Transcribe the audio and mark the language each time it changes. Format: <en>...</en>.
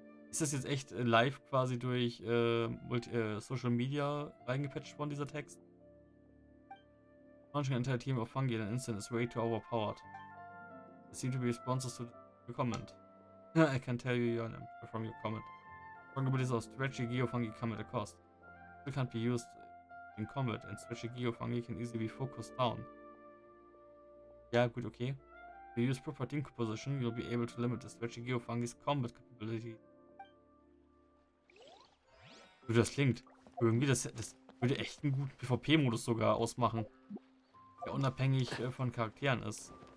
<de>Ist das jetzt echt live quasi durch Social Media reingepatcht worden, dieser Text?</de> <en>Launching an entire team of fungi in an instant is way too overpowered. There seem to be responses to the comment. I can tell you your name from your comment. Strong abilities of stretchy geofungi come at a cost. They can't be used in combat and stretchy geofungi can easily be focused down.</en> <de>Ja, gut, okay.</de> <en>If you use proper team composition, you'll be able to limit the stretchy geofungi's combat capability.</en> <de>Wie das klingt. Irgendwie, das würde echt einen guten PvP-Modus sogar ausmachen. Der unabhängig von Charakteren ist.</de>